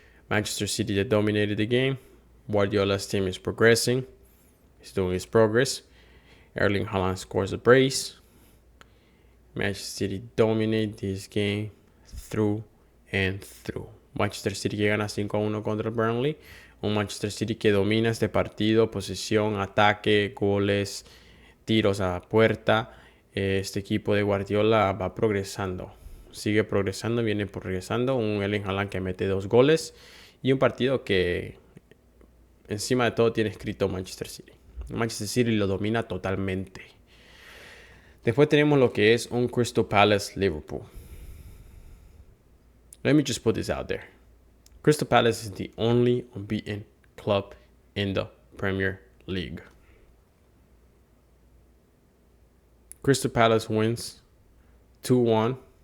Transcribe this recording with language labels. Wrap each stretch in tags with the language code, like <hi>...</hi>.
<en>Manchester City that dominated the game. Guardiola's team is progressing. He's doing his progress. Erling Haaland scores a brace. Manchester City dominate this game through and through.</en> <es>Manchester City que gana 5-1 contra el Burnley. Un Manchester City que domina este partido, posesión, ataque, goles, tiros a puerta. Este equipo de Guardiola va progresando. Sigue progresando, viene progresando. Un Erling Haaland que mete 2 goles. Y un partido que encima de todo tiene escrito Manchester City. Manchester City lo domina totalmente. Después tenemos lo que es un Crystal Palace Liverpool.</es> <en>Let me just put this out there. Crystal Palace is the only unbeaten club in the Premier League. Crystal Palace wins 2-1.</en>